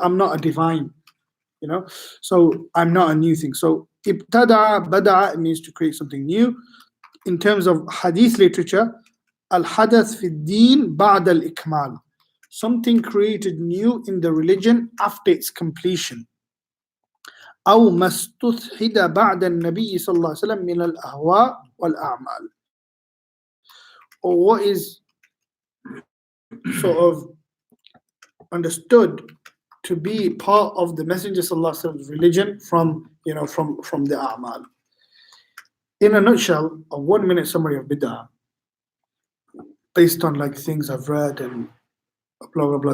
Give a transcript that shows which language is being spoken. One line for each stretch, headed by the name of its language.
English: I'm not a divine, So I'm not a new thing. So ibtada, bada'a means to create something new. In terms of hadith literature, al-hadath fi din ba'da al-ikmal. Something created new in the religion after its completion.
Arabic: أو ما استُثْحِدَ بعد النبي صلى الله عليه وسلم من الأهواء والأعمال.
English: Or what is sort of understood to be part of the Messenger Sallallahu Alaihi Wasallam's religion from the A'mal. In a nutshell, a 1-minute summary of bid'ah, based on things I've read and blah blah blah.